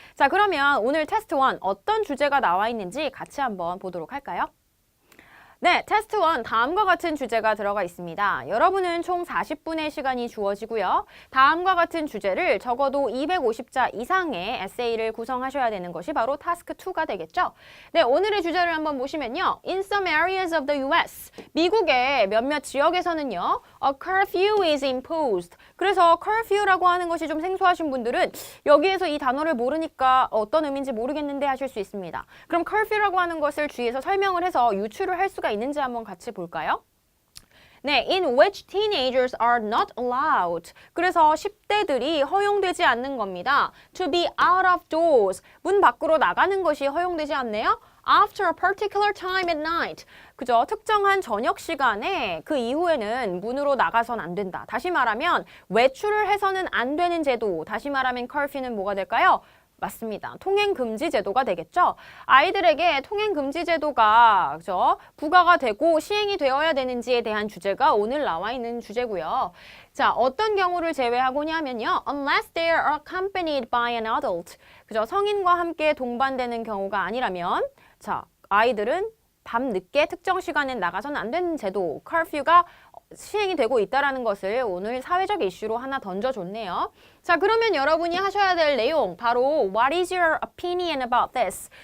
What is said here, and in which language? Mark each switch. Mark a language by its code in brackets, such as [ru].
[ko] 자, 그러면 오늘 테스트 1 어떤 주제가 나와 있는지 같이 한번 보도록 할까요? 네, 테스트 1 다음과 같은 주제가 들어가 있습니다. 여러분은 총 40분의 시간이 주어지고요. 다음과 같은 주제를 적어도 250자 이상의 에세이를 구성하셔야 되는 것이 바로 타스크 2가 되겠죠. 네, 오늘의 주제를 한번 보시면요. [en] In some areas of the US, [ko] 미국의 몇몇 지역에서는요. [en] A curfew is imposed. [ko] 그래서 curfew라고 하는 것이 좀 생소하신 분들은 여기에서 이 단어를 모르니까 어떤 의미인지 모르겠는데 하실 수 있습니다. 그럼 curfew라고 하는 것을 주위에서 설명을 해서 유추를 할 수가 있는지 한번 같이 볼까요? [en] 네, in which teenagers are not allowed. [ko] 그래서 10대들이 허용되지 않는 겁니다. [en] To be out of doors. [ko] 문 밖으로 나가는 것이 허용되지 않네요. [en] After a particular time at night. [ko] 그죠? 특정한 저녁 시간에 그 이후에는 문으로 나가선 안 된다. 다시 말하면 외출을 해서는 안 되는 제도. 다시 말하면 curfew는 뭐가 될까요? 맞습니다. 통행금지 제도가 되겠죠. 아이들에게 통행금지 제도가 그죠? 부과가 되고 시행이 되어야 되는지에 대한 주제가 오늘 나와 있는 주제고요. 자, 어떤 경우를 제외하고냐면요. [en] Unless they are accompanied by an adult. [ko] 그죠? 성인과 함께 동반되는 경우가 아니라면 자, 아이들은 밤 늦게 특정 시간에 나가서는 안 되는 제도, 커퓨가 시행이 되고 있다는 것을 오늘 사회적 이슈로 하나 던져줬네요. 자, 그러면 여러분이 하셔야 될 내용 바로 [en] What is your opinion about this?